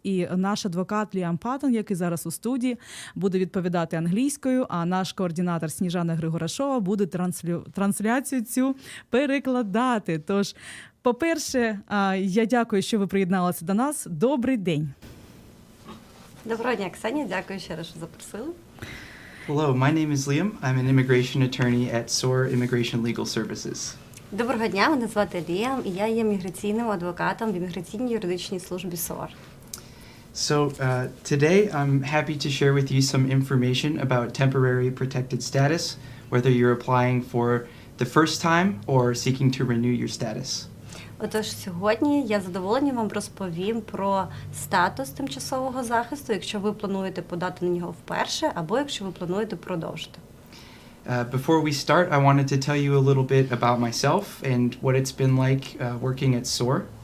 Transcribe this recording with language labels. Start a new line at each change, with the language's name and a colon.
Ukrainian: І наш адвокат Лиам Паттон, який зараз у студії, буде відповідати англійською, а наш координатор Сніжана Григорашова буде трансляцію цю перекладати. Тож, по-перше, я дякую, що ви приєдналися до нас. Добрий день. Доброго дня, Ксенія. Дякую ще раз, що запросили.
English: Hello, my name is Liam. I'm an immigration attorney at Soar Immigration Legal Services.
Ukrainian: Доброго дня, мене звати Ліам, і я є міграційним адвокатом в імміграційній юридичній службі SOAR.
English: So today I'm happy to share with you some information about temporary protected status, whether you're applying for the first time or seeking to renew your status.
Ukrainian: Отож, сьогодні я з задоволенням вам розповім про статус тимчасового захисту, якщо ви плануєте подати на нього вперше, або якщо ви плануєте продовжити.
English: Before we start, I wanted to tell you a little bit about myself and what it's been like working at SOAR.